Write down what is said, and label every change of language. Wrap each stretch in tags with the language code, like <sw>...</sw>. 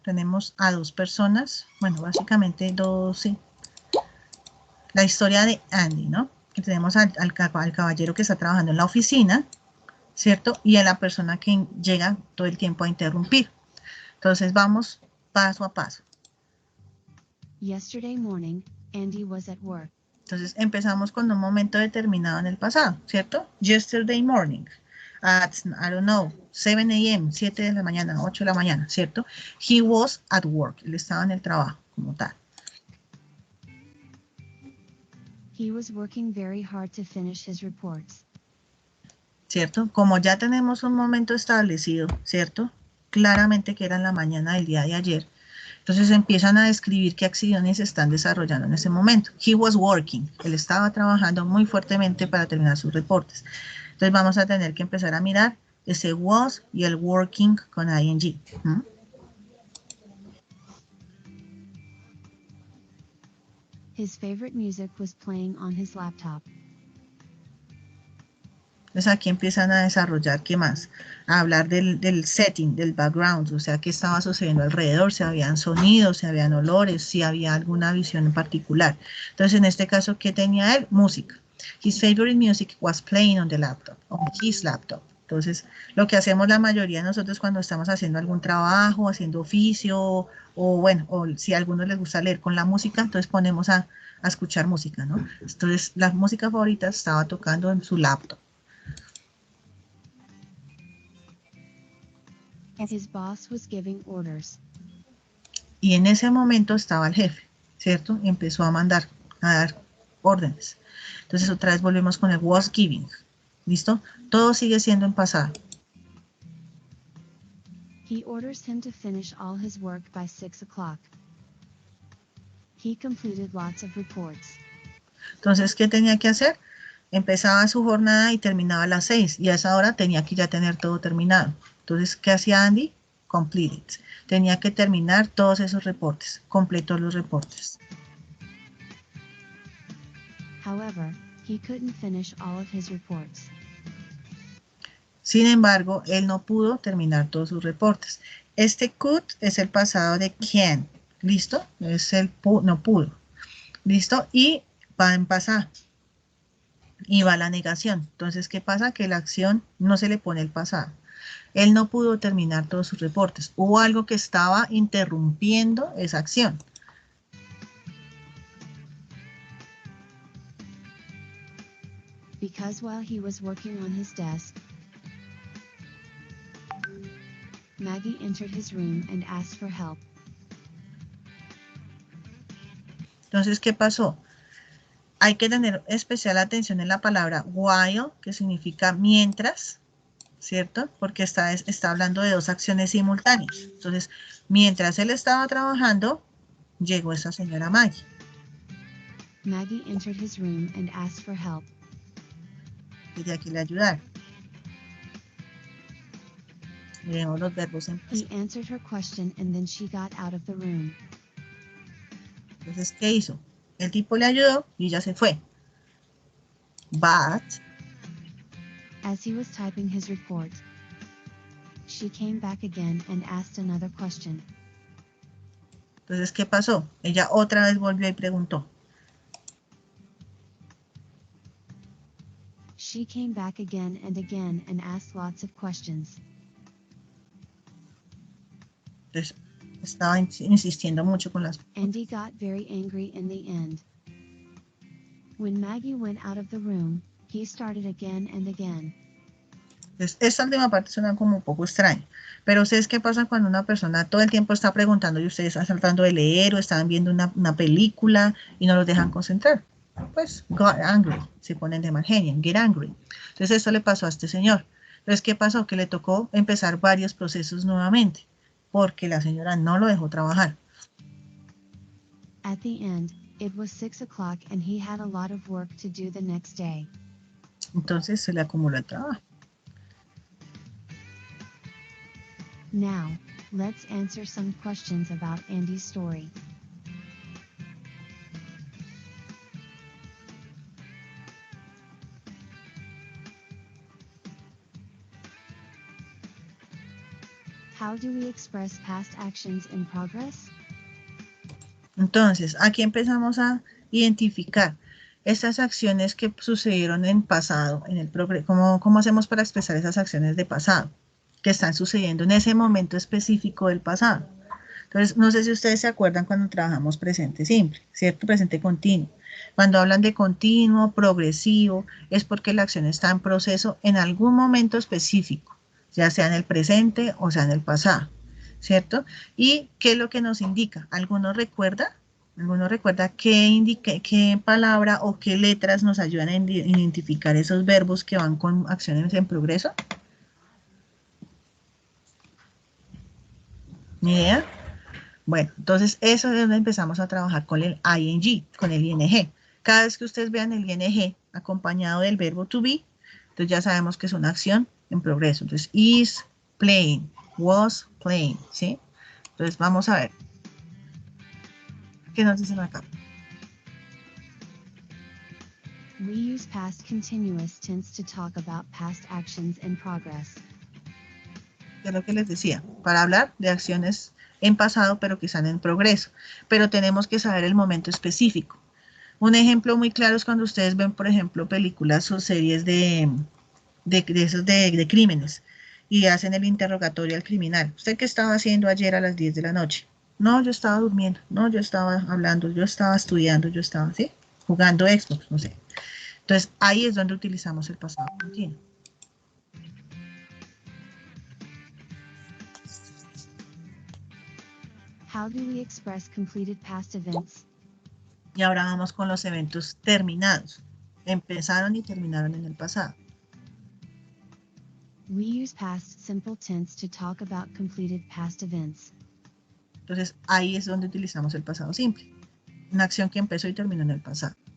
<es>Tenemos a dos personas, bueno, básicamente dos, sí. La historia de Andy, ¿no? Que tenemos al caballero que está trabajando en la oficina, ¿cierto? Y a la persona que llega todo el tiempo a interrumpir. Entonces, vamos paso a paso.</es> <en>Yesterday morning, Andy was at work.</en> <es>Entonces, empezamos con un momento determinado en el pasado, ¿cierto?</es> <en>Yesterday morning, at, I don't know, 7 a.m.,</en> <es>7 de la mañana, 8 de la mañana, ¿cierto?</es> <en>He was at work,</en> <es>él estaba en el trabajo, como tal.</es> <en>He was working very hard to finish his reports.</en> <es>¿Cierto? Como ya tenemos un momento establecido, ¿cierto? Claramente que era en la mañana del día de ayer. Entonces empiezan a describir qué acciones se están desarrollando en ese momento.</es> <en>He was working.</en> <es>Él estaba trabajando muy fuertemente para terminar sus reportes. Entonces vamos a tener que empezar a mirar ese was y el working con ing.</es> <en>His favorite music was playing on his laptop.</en> <es>Entonces aquí empiezan a desarrollar, ¿qué más? A hablar del setting, del background, o sea, qué estaba sucediendo alrededor, si habían sonidos, si habían olores, si había alguna visión en particular. Entonces, en este caso, ¿qué tenía él? Música.</es> <en>His favorite music was playing on the laptop, on his laptop.</en> <es>Entonces, lo que hacemos la mayoría de nosotros cuando estamos haciendo algún trabajo, haciendo oficio, o bueno, o si a algunos les gusta leer con la música, entonces ponemos a escuchar música, ¿no? Entonces, la música favorita estaba tocando en su laptop.</es> <en>His boss was giving orders.</en> <es>Y en ese momento estaba el jefe, ¿cierto? Y empezó a mandar, a dar órdenes. Entonces, otra vez volvemos con el</es> <en>was giving.</en> <es>¿Listo? Todo sigue siendo en pasado.</es> <en>He orders him to finish all his work by 6 o'clock. He completed lots of reports.</en> <es>Entonces, ¿qué tenía que hacer? Empezaba su jornada y terminaba a las 6. Y a esa hora tenía que ya tener todo terminado. Entonces, ¿qué hacía Andy? Completed. Tenía que terminar todos esos reportes. Completó los reportes.</es> <en>However, he couldn't finish all of his reports.</en> <es>Sin embargo, él no pudo terminar todos sus reportes. Este could es el pasado de can. ¿Listo? Es el no pudo. ¿Listo? Y va en pasado. Y va la negación. Entonces, ¿qué pasa? Que la acción no se le pone el pasado. Él no pudo terminar todos sus reportes. Hubo algo que estaba interrumpiendo esa acción.</es> <en>Because while he was working on his desk, Maggie entered his room and asked for help.</en> <es>Entonces, ¿qué pasó? Hay que tener especial atención en la palabra while, que significa mientras, ¿cierto? Porque está hablando de dos acciones simultáneas. Entonces, mientras él estaba trabajando, llegó esa señora Maggie.</es> <en>Maggie entered his room and asked for help.</en> <es>Quería que le ayudara. Miremos los verbos en</es> <en>He</en> <es>pasado.</es> <en>answered her question and then she got out of the room.</en> <es>Entonces, ¿qué hizo? El tipo le ayudó y ya se fue.</es> <en>But, As he was typing his report, she came back again and asked another question.</en> <es>entonces, ¿qué pasó? Ella otra vez volvió y preguntó.</es> <en>She came back again and asked lots of questions.</en> <es>Entonces, estaba insistiendo mucho con las...</es> <en>Andy got very angry in the end. When Maggie went out of the room, he started again and again.</en> <es>Entonces, esta última parte suena como un poco extraña. Pero ¿ustedes qué pasa cuando una persona todo el tiempo está preguntando y ustedes están tratando de leer o están viendo una película y no los dejan concentrar? Pues,</es> <en>got angry.</en> <es>Se ponen de mal genio,</es> <en>get angry.</en> <es>Entonces, esto le pasó a este señor. Entonces, ¿qué pasó? Que le tocó empezar varios procesos nuevamente porque la señora no lo dejó trabajar.</es> <en>At the end, it was 6 o'clock and he had a lot of work to do the next day.</en> <es>Entonces, se le acumuló el trabajo.</es> <en>Now, let's answer some questions about Andy's story. How do we express past actions in progress?</en> <es>Entonces, aquí empezamos a identificar estas acciones que sucedieron en pasado, en el progreso. ¿Cómo hacemos para expresar esas acciones de pasado que están sucediendo en ese momento específico del pasado? Entonces, no sé si ustedes se acuerdan cuando trabajamos presente simple, ¿cierto? Presente continuo. Cuando hablan de continuo, progresivo, es porque la acción está en proceso en algún momento específico, ya sea en el presente o sea en el pasado, ¿cierto? ¿Y qué es lo que nos indica? ¿Alguno recuerda? ¿Alguno recuerda qué palabra o qué letras nos ayudan a identificar esos verbos que van con acciones en progreso? ¿Ni idea? Bueno, entonces eso es donde empezamos a trabajar con el ing, con el ing. Cada vez que ustedes vean el ing acompañado del verbo to be, entonces ya sabemos que es una acción en progreso.</es> <en>Entonces, is playing, was playing, ¿sí?</en> <es>Entonces vamos a ver. ¿Qué nos dicen acá?</es> <en>We use past continuous tense to talk about past actions in progress.</en> <es>¿Qué es lo que les decía? Para hablar de acciones en pasado, pero que están en progreso. Pero tenemos que saber el momento específico. Un ejemplo muy claro es cuando ustedes ven, por ejemplo, películas o series de esos de crímenes, y hacen el interrogatorio al criminal. ¿Usted qué estaba haciendo ayer a las 10 de la noche? No, yo estaba durmiendo, no, yo estaba hablando, yo estaba estudiando, yo estaba, ¿sí? Jugando Xbox, no sé. Entonces, ahí es donde utilizamos el pasado continuo.</es> <en>How do we express completed past events?</en> <es>Y ahora vamos con los eventos terminados. Empezaron y terminaron en el pasado.</es> <en>We use past simple tense to talk about completed past events.</en> <es>Entonces, ahí es donde utilizamos el pasado simple. Una acción que empezó y terminó en el pasado.</es>